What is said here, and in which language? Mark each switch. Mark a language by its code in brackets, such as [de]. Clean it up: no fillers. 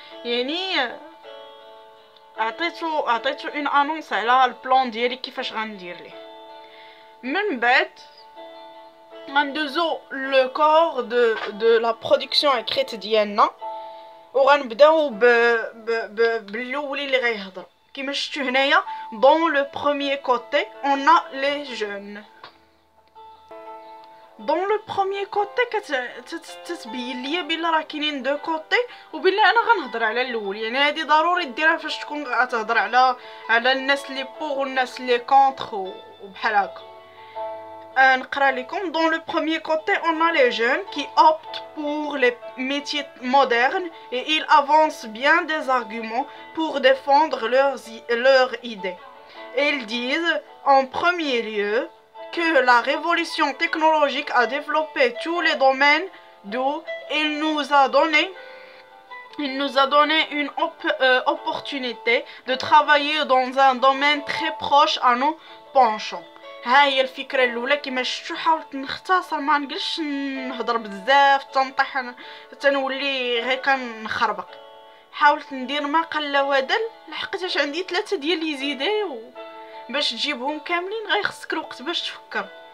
[ar] يعني عطيتو اون انونس على البلان ديالي كيفاش غندير ليه. من بعد غندوزو لو كور [fr] de la production écrite [ar] ديالنا وغنبداو بالاول اللي غيهضر. كيما شفتوا هنايا [fr] dans le premier côté on a les jeunes. dans le premier côté [ar] كتبين ليا بلا راه كاينين دو كوتي وبلا انا غنهضر على الاول. يعني هذه ضروري ديرها فاش تكون غتهضر على الناس اللي بوغ والناس اللي كونتر وبحال هكا. [fr] Dans le premier côté, on a les jeunes qui optent pour les métiers modernes et ils avancent bien des arguments pour défendre leurs idées. Ils disent en premier lieu que la révolution technologique a développé tous les domaines d'où il nous a donné une opportunité de travailler dans un domaine très proche à nos penchants. [ar] ها هي الفكره الاولى. كما شفتوا حاولت نختصر، ما نقلش نهضر بزاف تنطح تنولي غير كنخربق. حاولت ندير ما قل ودل، لحقتاش عندي 3 ديال لي زيدي باش تجيبهم كاملين غيخصك الوقت باش تفكر.